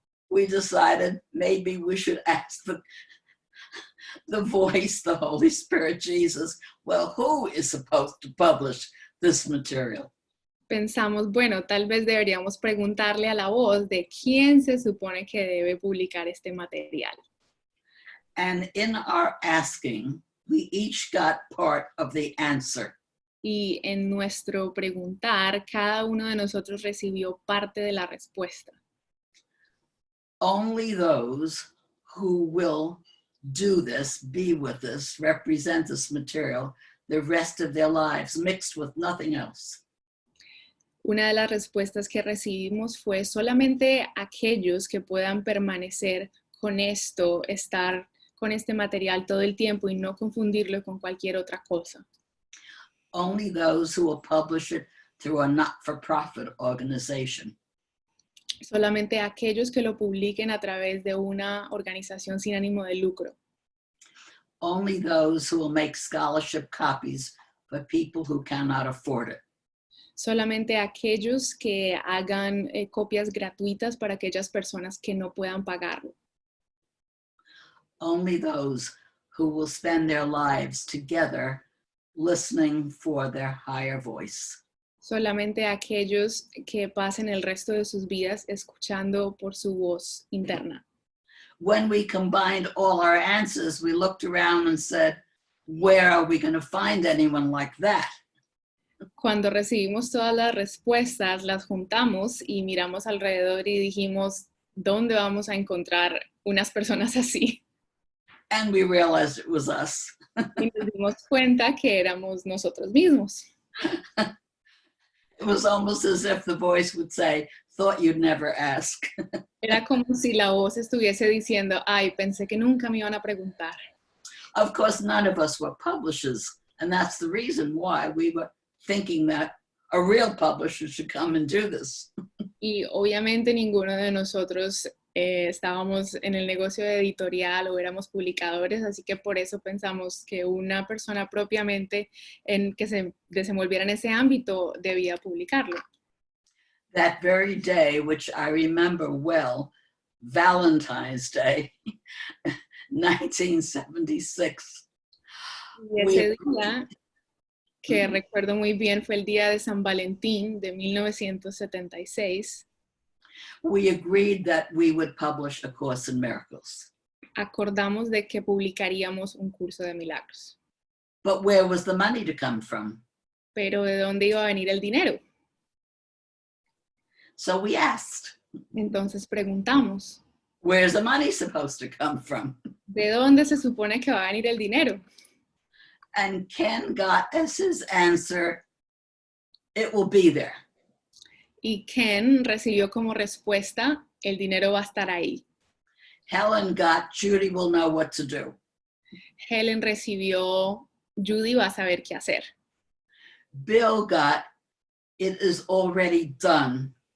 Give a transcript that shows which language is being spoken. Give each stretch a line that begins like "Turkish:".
English: we decided maybe we should ask the voice, the Holy Spirit, Jesus, well, who is supposed to publish this material?
Spanish: pensamos, bueno, tal vez deberíamos preguntarle a la voz de quién se supone que debe publicar este material.
English: And in our asking, we each got part of the answer.
Spanish: Y en nuestro preguntar, cada uno de nosotros recibió parte de la respuesta.
English: Only those who will do this, be with us, represent this material the rest of their lives, mixed with nothing else.
Spanish: Una de las respuestas que recibimos fue solamente aquellos que puedan permanecer con esto, estar con este material todo el tiempo y no confundirlo con cualquier otra cosa.
English: Only those who will publish it through a not-for-profit organization.
Spanish: Solamente aquellos que lo publiquen a través de una organización sin ánimo de lucro.
English: Only those who will make scholarship copies for people who cannot afford it.
Spanish: Solamente aquellos que hagan copias gratuitas para aquellas personas que no puedan pagarlo.
English: Only those who will spend their lives together listening for their higher voice.
Spanish: Solamente aquellos que pasen el resto de sus vidas escuchando por su voz interna.
English: When we combined all our answers, we looked around and said, where are we going to find anyone like that?
Spanish: Cuando recibimos todas las respuestas, las juntamos y miramos alrededor y dijimos, ¿dónde vamos a encontrar unas personas así?
English: And we realized it was us.
Spanish: Y nos dimos cuenta que éramos nosotros mismos.
English: It was almost as if the voice would say, thought you'd never ask.
Spanish: Era como si la voz estuviese diciendo, ay, pensé que nunca me iban a preguntar.
English: Of course, none of us were publishers, and that's the reason why we were thinking that a real publisher should come and do this.
Spanish: Y obviamente ninguno de nosotros estábamos en el negocio editorial o éramos publicadores, así que por eso pensamos que una persona propiamente que se desenvolviera en ese ámbito debía publicarlo.
English: That very day, which I remember well, Valentine's Day, 1976.
Spanish: Y ese día, que recuerdo muy bien, fue el día de San Valentín de 1976.
English: We agreed that we would publish A Course in Miracles.
Spanish: Acordamos de que publicaríamos un curso de milagros.
English: But where was the money to come from?
Spanish: Pero ¿de dónde iba a venir el dinero?
English: So we asked,
Spanish: Entonces preguntamos,
English: where's the money supposed to come from?
Spanish: ¿de dónde se supone que va a venir el dinero?
English: And Ken got as his answer, it will be there.
Spanish: Y Ken recibió como respuesta, el dinero va a estar ahí.
English: Helen got, Judy will know what to do.
Spanish: Helen recibió, Judy va a saber qué hacer.
English: Bill got, it is already done.